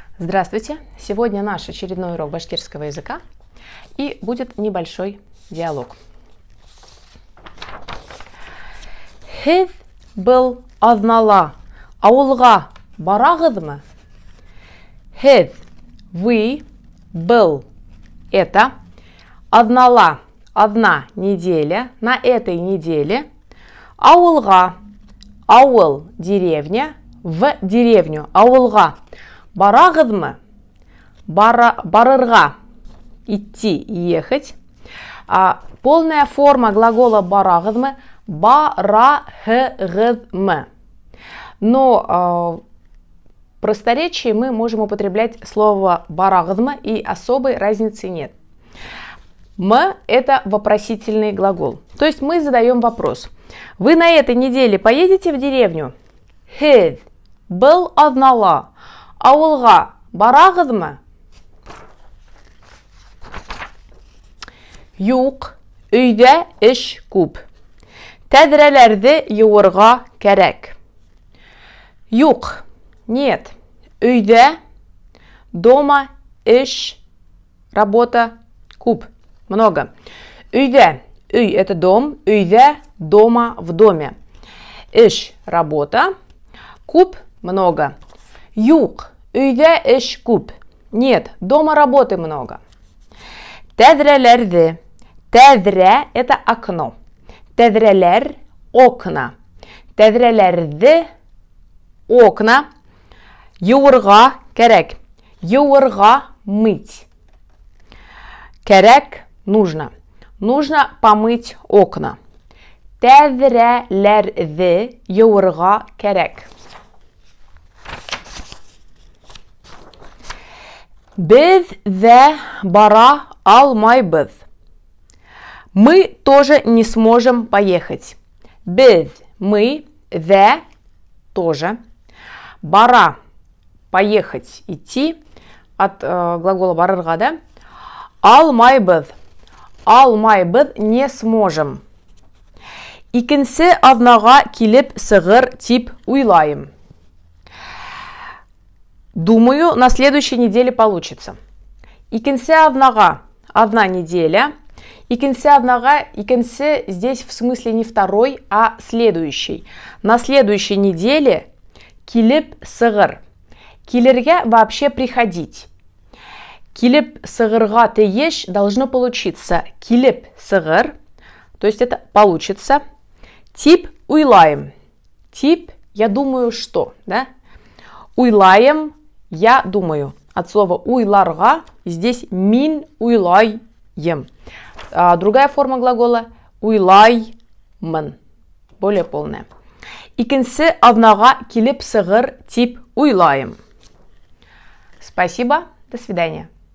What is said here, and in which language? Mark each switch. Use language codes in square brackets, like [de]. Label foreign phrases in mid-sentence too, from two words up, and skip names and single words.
[ru] Здравствуйте! Сегодня наш очередной урок башкирского языка и будет небольшой диалог. [ba] Һеҙ был аҙнала ауылға барағыҙмы? Һеҙ, [ru] вы, был, это, аҙнала, одна неделя, на этой неделе, [ba] ауылға, ауыл, [ru] деревня, в деревню, [ba] ауылға. Барағыҙмы? Барырға, [ru] идти, ехать. Полная форма глагола барағыҙмы? [ba] Барағыҙмы. [ru] Но в просторечии мы можем употреблять слово барағыҙмы, и особой разницы нет. М – это вопросительный глагол. То есть мы задаем вопрос. Вы на этой неделе поедете в деревню? [ba] Һеҙ был аҙнала ауылға барағыҙмы? Юҡ, өйҙә эш күп. Тәҙрәләрҙе йыуырға кәрәк. Юҡ, нет. Өйҙә, дома, эш, работа, күп, много. Өйҙә, [ru] үй – это дом, өйҙә, дома, в доме. Эш – работа, күп – много. [ba] Юҡ, өйҙә эш күп. [ru] Нет, дома работы много. [ba] Тәҙрәләрҙе. Тәҙрә [ru] – это окно. Тәҙрәләр – окна. Тәҙрәләрҙе – окна. [ba] Йыуырға кәрәк. Йыуырға – мыть. Кәрәк – [ru] нужно. Нужно помыть окна. [ba] Тәҙрәләрҙе йыуырға кәрәк. Беҙ ҙә бара алмайбыҙ. [ru] Мы тоже не сможем поехать. Беҙ, мы, ҙә, тоже. Бара, поехать, идти. От глагола барырға, да? Алмайбыҙ. [ba] Алмайбыҙ, [ru] не сможем. [ba] Икенсе аҙнаға килеп сығыр тип уйлайым. [ru] Думаю, на следующей неделе получится. [ba] Икенсе аҙнаға, [ru] одна неделя. [ba] Икенсе аҙнаға, икенсе [ru] здесь в смысле не второй, а следующий. На следующей неделе [ba] килеп сығыр. [ru] Килергә вообще приходить. Килеп сығырға тейеш должно получиться. [ba] Килеп сығыр, [ru] то есть это получится. [ba] Тип уйлайым. Тип [ru] я думаю что, да? Уйлайым. Я думаю. От слова уйларға здесь [ba] мин уйлайым. [ru] Другая форма глагола уйлаймын. Более полная. [ba] Икенсе аҙнаға килеп сығыр тип уйлайым. [ru] Спасибо. До свидания.